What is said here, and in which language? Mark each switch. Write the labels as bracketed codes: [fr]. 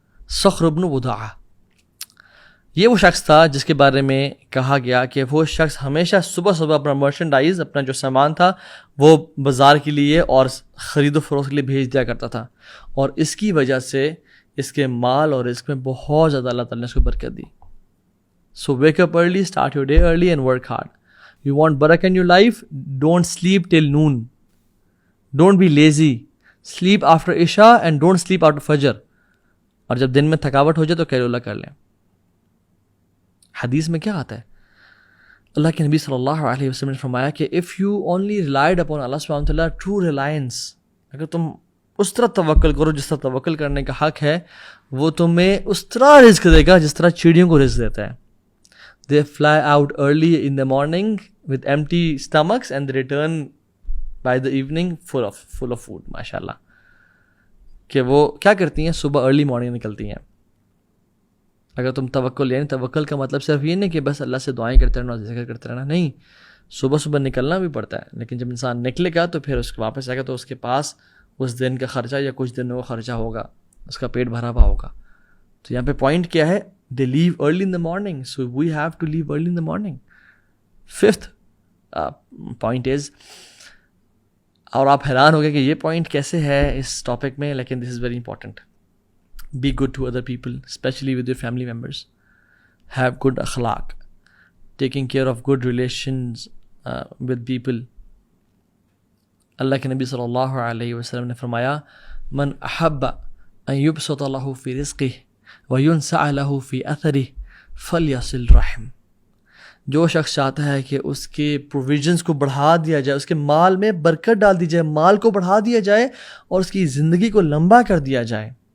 [ur] صخر بن وداعہ یہ وہ شخص تھا جس کے بارے میں کہا گیا کہ وہ شخص ہمیشہ صبح اپنا مرچنڈائز، اپنا جو سامان تھا وہ بازار کے لیے اور خرید و فروخت کے لیے بھیج دیا کرتا تھا، اور اس کی وجہ سے اس کے مال اور رزق میں بہت زیادہ اللہ تعالیٰ نے اس کو برکت دی. [en] So wake up early, start your day early and work hard. You want barakah in your life? Don't sleep till noon. Don't be lazy. Sleep after Isha and don't sleep after Fajr. [ur] اور جب دن میں تھکاوٹ ہو جائے تو قیلولہ کر لیں. حدیث میں کیا آتا ہے؟ اللہ کے نبی صلی اللہ علیہ وسلم نے فرمایا کہ [en] if you only relied upon Allah subhanahu wa ta'ala, true reliance، [ur] اگر تم اس طرح توکل کرو جس طرح توکل کرنے کا حق ہے، وہ تمہیں اس طرح رزق دے گا جس طرح چڑیوں کو رزق دیتا ہے. [en] They fly out early in the morning with empty stomachs and they return by the evening full of food. [ur] ماشاءاللہ کہ وہ کیا کرتی ہیں؟ صبح ارلی مارننگ نکلتی ہیں. اگر تم توکل، یعنی توکل کا مطلب صرف یہ نہیں کہ بس اللہ سے دعائیں کرتے رہنا، ذکر کرتے رہنا، نہیں، صبح نکلنا بھی پڑتا ہے. لیکن جب انسان نکلے گا تو پھر اس کے واپس آئے گا تو اس کے پاس اس دن کا خرچہ یا کچھ دنوں کا خرچہ ہوگا، اس کا پیٹ بھرا ہوا ہوگا. تو یہاں پہ پوائنٹ کیا ہے؟ [en] They leave early in the morning, so we have to leave early in the morning. 5th point is، [ur] اور آپ حیران ہو گئے کہ یہ پوائنٹ کیسے ہے اس ٹاپک میں، لیکن [en] this is very important. Be good to other people, especially with your family members. Have good akhlaq, taking care of good relations with people. [ar] اللہ کے نبی صلی اللہ علیہ وسلم نے فرمایا من احب ان یبسط له فی رزقہ وَيُنْسَعَ لَهُ فِي أَثَرِهِ فَلْيَصِلْ رَحِمْ. [ur] جو شخص چاہتا ہے کہ اس کے پروویژنس کو بڑھا دیا جائے، اس کے مال میں برکت ڈال دی جائے، مال کو بڑھا دیا جائے اور اس کی زندگی کو لمبا کر دیا جائے.